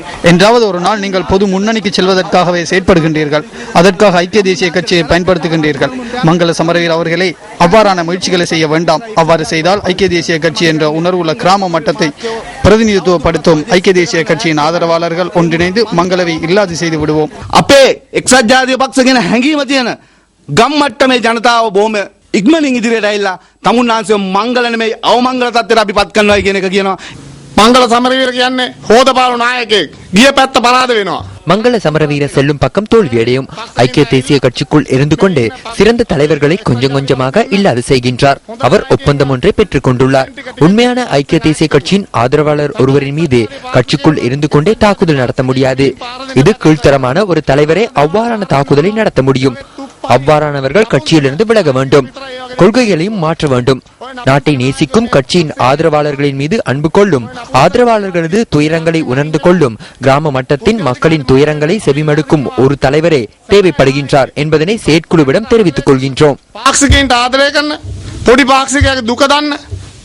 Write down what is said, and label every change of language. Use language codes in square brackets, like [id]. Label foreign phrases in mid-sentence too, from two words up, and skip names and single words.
[ta] என்றாவது ஒரு நாள் நீங்கள் பொது முன்னணிக்கு செல்வதற்காகவே செயற்படுகின்றீர்கள். அதற்காக ஐக்கிய தேசிய கட்சியை பயன்படுத்துகின்றீர்கள். மங்கள சமரவீர அவர்களே, அவ்வாறான முயற்சிகளை செய்ய வேண்டாம். அவ்வாறு செய்தால் ஐக்கிய தேசிய கட்சி என்ற உணர்வுள்ள கிராம மட்டத்தை பிரதிநிதித்துவப்படுத்தும் ஐக்கிய தேசிய கட்சியின் ஆதரவாளர்கள் ஒன்றிணைந்து மங்களவை இல்லாது செய்து விடுவோம். [si] අපේ එක්සත් ජාතික පක්ෂ ගැන හැඟීම තියෙන ගම් මට්ටමේ ජනතාව බොහොම ඉක්මනින් ඉදිරියට ඇවිල්ලා තමුන්නාන්සේ මංගල නෙමෙයි අවමංගල තත්ත්වයට අපි පත් කරනවා කියන එක කියනවා. මංගල සමරවීර කියන්නේ හොදපාලු නායකයෙක්. ගිය පැත්ත පරාද වෙනවා. [ta] மங்கள சமரவீர செல்லும் பக்கம் தோல்வியடையும். ஐக்கிய தேசிய கட்சிக்குள் இருந்து கொண்டு சிறந்த தலைவர்களை கொஞ்சம் கொஞ்சமாக இல்லாது செய்கின்றார். அவர் ஒப்பந்தம் ஒன்றை பெற்றுக் கொண்டுள்ளார். உண்மையான ஐக்கிய தேசிய கட்சியின் ஆதரவாளர் ஒருவரின் மீது கட்சிக்குள் இருந்து கொண்டே தாக்குதல் நடத்த முடியாது. இது கீழ்த்தரமான ஒரு தலைவரே அவ்வாறான தாக்குதலை நடத்த முடியும். அவ்வாறானவர்கள் கட்சியிலிருந்து விலக வேண்டும். கொள்கைகளையும் மாற்ற வேண்டும். நாட்டை நேசிக்கும் கட்சியின் ஆதரவாளர்களின் மீது அன்பு கொள்ளும், ஆதரவாளர்களது துயரங்களை உணர்ந்து கொள்ளும், கிராம மட்டத்தின் மக்களின் துயரங்களை செவிமடுக்கும் ஒரு தலைவரே தேவைப்படுகின்றார் என்பதனை செயற்குழுவிடம் தெரிவித்துக் கொள்கின்றோம். [si] පාක්ෂිකයන්ට ආදරය කරන පොඩි පාක්ෂිකයෙක් දුක දන්න